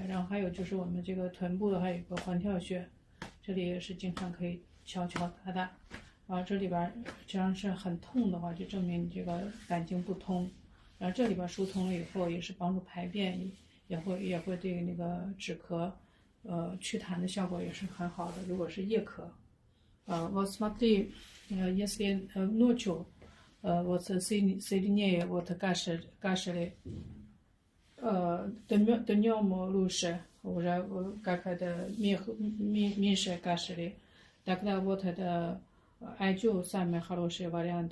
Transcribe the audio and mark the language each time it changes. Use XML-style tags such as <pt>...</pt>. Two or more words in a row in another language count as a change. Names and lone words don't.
<zh>然后还有就是我们这个臀部还有一个环跳穴，这里也是经常可以敲打。这里边只要是很痛的话，就证明你这个胆经不通。然后这里边疏通了以后，也是帮助排便，也会对那个止咳祛痰的效果也是很好的。如果是夜咳</zh> <ru>вот смотри, если ночью вот сильнее вот кашель, днем лучше, уже как это меньше кашель, тогда вот это 艾灸 самый хороший вариант.</ru>